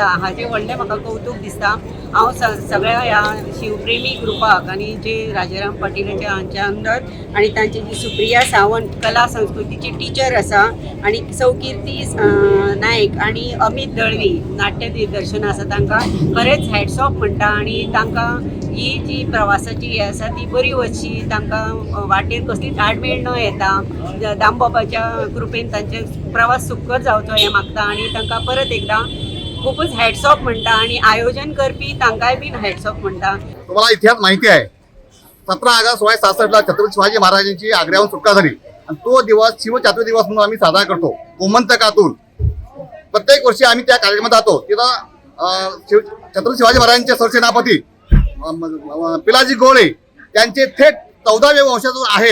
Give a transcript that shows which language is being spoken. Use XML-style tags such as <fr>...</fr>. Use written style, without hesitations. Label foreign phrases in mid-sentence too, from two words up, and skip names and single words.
<kok>हाजें व्हडलें म्हाका कौतूक दिसता. हांव सगळ्या ह्या शिवप्रेमी ग्रुपाक आनी जे राजाराम पाटीलाच्या हांच्या अंडर आनी तांची जी सुप्रिया सावंत कला संस्कृतीची टिचर आसा आनी सौकिर्ती नायक आनी अमित दळवी नाट्य दिग्दर्शन आसा तांकां खरेंच</kok> <en>hats off</en> <kok>म्हणटा आनी तांकां ही जी प्रवासाची ही आसा ती बरी वचची. तांकां वाटेर कसली आडमेळ न येता. दामबाबाच्या कृपेन तांचे प्रवास सुखकर जावचो हें मागता आनी तांकां परत एकदां खूपच</kok> <en>hats off</en> <kok>म्हणटा आनी आयोजन करपी तांकांय बीन</kok> <en>hats off</en> <kok>म्हणटा.</kok> <mr>तुम्हाला इतिहास माहिती आहे 17 ऑगस्ट 1666 छत्रपती शिवाजी महाराजांची आग्र्याहून सुटका झाली आणि तो दिवस शिवचातुर्थ दिवस म्हणून आम्ही साजरा करतो. गोमंतकातून प्रत्येक वर्षी आम्ही त्या कार्यक्रमात जातो. तिथं छत्रपती शिवाजी महाराजांचे सरसेनापती पिलाजी गोळे त्यांचे थेट 14व्या वंशातून आहेत.</mr>